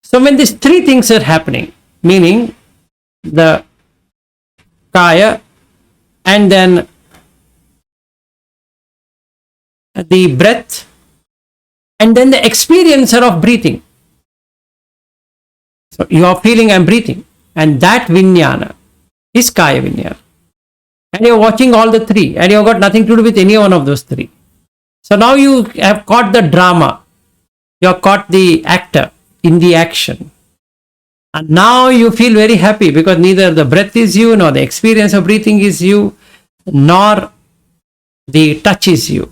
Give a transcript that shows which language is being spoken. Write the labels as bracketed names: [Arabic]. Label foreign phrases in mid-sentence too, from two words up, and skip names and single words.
[English] So when these three things are happening, meaning the kaya and then the breath and then the experiencer of breathing. So you are feeling I'm breathing, and that vinyana is [Pali] kaya vinyana. [English] And you're watching all the three, and you've got nothing to do with any one of those three. So now you have caught the drama, you have caught the actor in the action. And now you feel very happy because neither the breath is you, nor the experience of breathing is you, nor the touch is you.